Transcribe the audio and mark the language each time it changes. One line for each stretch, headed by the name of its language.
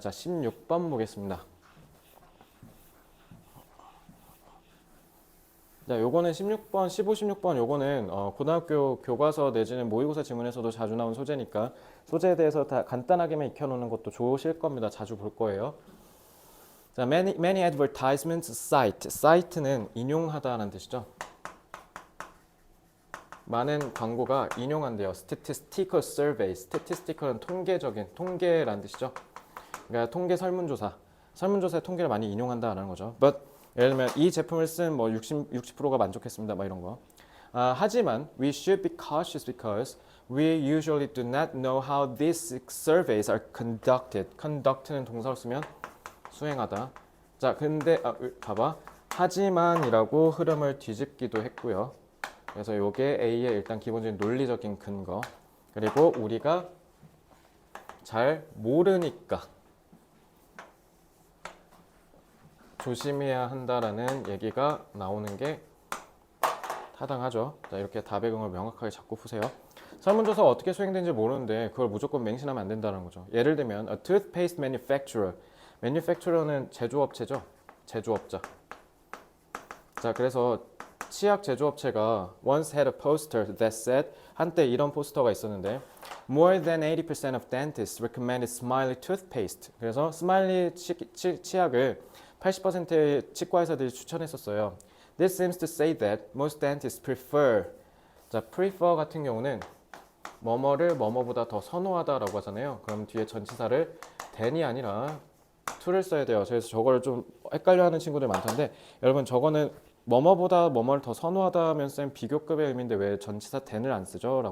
Korean: 자, 16번 보겠습니다. 자, 요거는 16번, 15, 16번 요거는 고등학교 교과서 내지는 모의고사 지문에서도 자주 나온 소재니까 소재에 대해서 다 간단하게만 익혀놓는 것도 좋으실 겁니다. 자주 볼 거예요.
English: 자, many advertisements cite.
Korean: cite는 인용하다라는 뜻이죠. 많은 광고가 인용한대요.
English: statistical survey.
Korean: statistical은 통계라는 뜻이죠. 그러니까 통계 설문조사. 설문조사의 통계를 많이 인용한다라는 거죠. But 예를 들면 이 제품을 쓴 뭐 60%가 만족했습니다. 막 이런 거. 하지만
English: we should be cautious because we usually do not know how these surveys are conducted.
Korean: conduct는 동사로 쓰면 수행하다. 자, 근데 봐봐. 하지만이라고 흐름을 뒤집기도 했고요. 그래서 이게 A의 일단 기본적인 논리적인 근거. 그리고 우리가 잘 모르니까 조심해야 한다라는 얘기가 나오는 게 타당하죠. 자, 이렇게 답의 근거를 명확하게 잡고 푸세요. 설문조사가 어떻게 수행되는지 모르는데 그걸 무조건 맹신하면 안 된다는 거죠. 예를 들면
English: a toothpaste manufacturer.
Korean: manufacturer는 제조업체죠. 제조업자. 자, 그래서 치약 제조업체가
English: once had a poster that said
Korean: 한때 이런 포스터가 있었는데
English: more than 80% of dentists recommended Smiley toothpaste.
Korean: 그래서 스마일리 치약을 80%의 치과 의사들이 추천했었어요.
English: This seems to say that most dentists prefer.
Korean: 자, prefer 같은 경우는 뭐뭐를 뭐뭐보다 더 선호하다라고 하잖아요. 그럼 뒤에 전치사를 than이 아니라 to를 써야 돼요. 그래서 저거를 좀 헷갈려하는 친구들 많던데 여러분 저거는 뭐뭐보다 뭐뭐를 더 선호하다면 쌤 비교급의 의미인데 왜 전치사 than을 안 쓰죠?